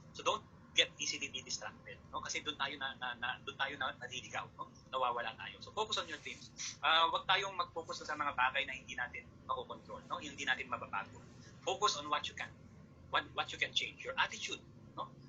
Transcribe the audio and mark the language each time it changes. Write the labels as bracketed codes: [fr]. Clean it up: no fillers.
[en] So don't get easily be distracted, no? [tl] Kasi doon tayo doon tayo naliligaw, no? Nawawala tayo. [en] So focus on your dreams. [tl] Wag tayong mag-focus sa mga bagay na hindi natin makokontrol, no? Hindi natin mababago. [en] Focus on what you can. What you can change, your attitude, no?